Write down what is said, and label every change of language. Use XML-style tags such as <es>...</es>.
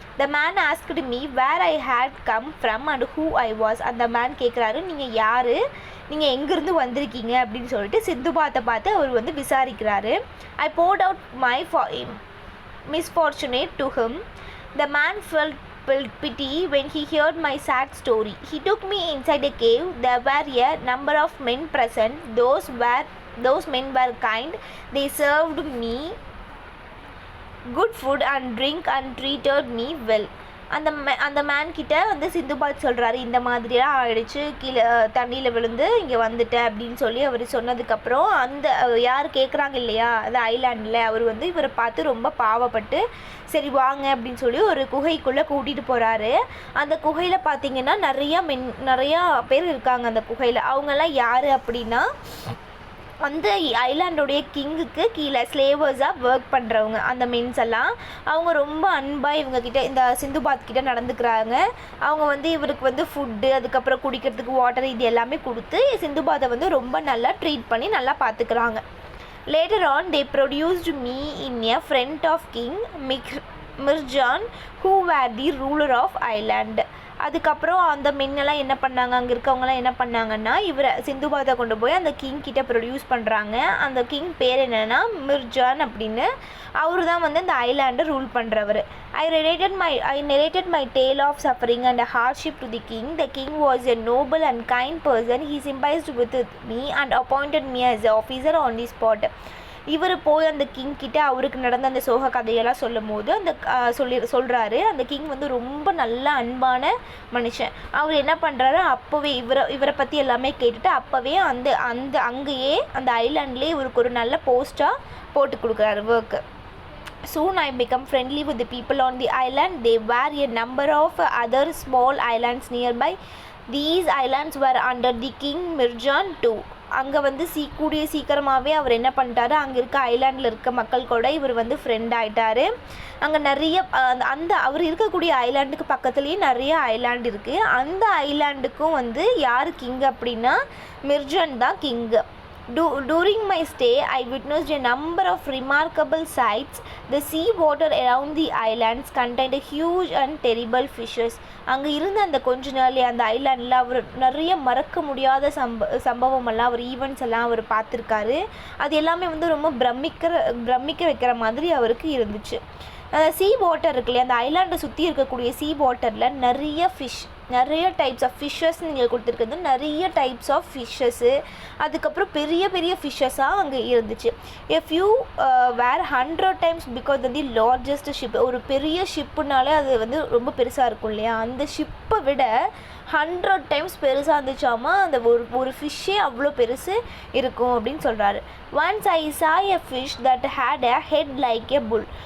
<en>The man asked me where I had come from and who I was.</en> <ta>அந்த man கேட்குறாரு, நீங்கள் யார், நீங்கள் எங்கேருந்து வந்திருக்கீங்க அப்படின்னு சொல்லிட்டு சிந்துபாத்தை பார்த்து அவர் வந்து விசாரிக்கிறாரு.</ta> <en>I poured out my misfortune to him. The man felt pity when he heard my sad story. He took me inside a cave. There were a number of men present. Those men were kind. They served me good food and drink and treated me well.</en> <ta>அந்த man கிட்ட வந்து சிந்துபாத் சொல்கிறாரு, இந்த மாதிரிலாம் ஆயிடுச்சு, கீழே தண்ணியில் விழுந்து இங்கே வந்துட்டேன் அப்படின்னு சொல்லி அவர் சொன்னதுக்கப்புறம் அந்த யார் கேட்குறாங்க இல்லையா அந்த ஐலாண்டில், அவர் வந்து இவரை பார்த்து ரொம்ப பாவப்பட்டு சரி வாங்க அப்படின்னு சொல்லி ஒரு குகைக்குள்ளே கூட்டிகிட்டு போகிறாரு. அந்த குகையில் பார்த்திங்கன்னா நிறையா பேர் இருக்காங்க அந்த குகையில். அவங்கெல்லாம் யார் அப்படின்னா அந்த ஐலாண்டோடைய கிங்குக்கு கீழே ஸ்லேவர்ஸாக ஒர்க் பண்ணுறவங்க அந்த மென்ஸ் எல்லாம் அவங்க ரொம்ப அன்பாக இவங்கக்கிட்ட இந்த சிந்துபாத் கிட்ட நடந்துக்கிறாங்க. அவங்க வந்து இவருக்கு வந்து ஃபுட்டு, அதுக்கப்புறம் குடிக்கிறதுக்கு வாட்டர், இது எல்லாமே கொடுத்து சிந்துபாத்தை வந்து ரொம்ப நல்லா ட்ரீட் பண்ணி நல்லா பார்த்துக்கிறாங்க.</ta> <en>Later on they produced me in a front of King Mirjan who were the ruler of Ireland.</en> <ta>அதுக்கப்புறம் அந்த மென்னெல்லாம் என்ன பண்ணாங்க, அங்கே இருக்கவங்கலாம் என்ன பண்ணாங்கன்னா இவரை சிந்துபாத்தை கொண்டு போய் அந்த கிங் கிட்ட ப்ரொடியூஸ் பண்ணுறாங்க. அந்த கிங் பேர் என்னென்னா மிர்ஜான் அப்படின்னு. அவர் தான் வந்து அந்த ஐலாண்டை rule பண்ணுறவர்.</ta> <en>I narrated my tale of suffering and hardship to the king. The king was a noble and kind person. He sympathized with me and appointed me as an officer on the spot.</en> <ta>இவர் போய் அந்த king கிட்ட அவருக்கு நடந்த அந்த சோக கதையெல்லாம் சொல்லும் போது அந்த சொல்கிறாரு அந்த கிங் வந்து ரொம்ப நல்ல அன்பான மனுஷன். அவர் என்ன பண்ணுறாரு, அப்போவே இவரை பற்றி எல்லாமே கேட்டுட்டு அப்போவே அங்கேயே அந்த ஐலாண்ட்லேயே இவருக்கு ஒரு நல்ல போஸ்ட்டாக போட்டு கொடுக்குறாரு work.</ta> <en>Soon I become friendly with the people on the island. There were a number of other small islands nearby. These islands were under the King Mirjan too.</en> <ta>அங்கே வந்து கூடிய சீக்கிரமாகவே அவர் என்ன பண்ணிட்டாரு, அங்கே இருக்க ஐலாண்டில் இருக்க மக்கள் கூட இவர் வந்து ஃப்ரெண்ட் ஆகிட்டார். அங்கே நிறைய அவர் இருக்கக்கூடிய ஐலாண்டுக்கு பக்கத்துலேயே நிறைய ஐலாண்டு இருக்குது. அந்த ஐலாண்டுக்கும் வந்து யார் கிங் அப்படின்னா மிர்ஜன் தான் king.</ta> <en>During my stay, I witnessed a number of remarkable sights. The sea water around the islands contained huge and terrible fishes.</en> <ta>அங்கே இருந்த அந்த கொஞ்ச நாள் அந்த ஐலாண்டில் அவர் நிறைய மறக்க முடியாத சம்பவமெல்லாம் அவர் ஈவெண்ட்ஸ் எல்லாம் அவர் பார்த்துருக்காரு. அது எல்லாமே வந்து ரொம்ப பிரமிக்க வைக்கிற மாதிரி அவருக்கு இருந்துச்சு. சீ வாட்டர் இருக்கு இல்லையா, அந்த ஐலாண்டை சுற்றி இருக்கக்கூடிய சீ வாட்டரில் நிறைய டைப்ஸ் ஆஃப் ஃபிஷ்ஷஸ் நீங்கள் கொடுத்துருக்குறது, நிறைய டைப்ஸ் ஆஃப் ஃபிஷ்ஷஸ்ஸு, அதுக்கப்புறம் பெரிய பெரிய ஃபிஷ்ஷஸாக அங்கே இருந்துச்சு.</ta> <en>A few were 100 times because வந்து largest ship.</en> <ta>ஒரு பெரிய ஷிப்புனாலே அது வந்து ரொம்ப பெருசாக இருக்கும் இல்லையா, அந்த ஷிப்பை விட 100 times பெருசாக இருந்துச்சாமா. அந்த ஒரு ஃபிஷ்ஷே அவ்வளோ பெருசு இருக்கும் அப்படின்னு சொல்கிறாரு.</ta> <en>Once I saw a fish that had a head like a bull.</en>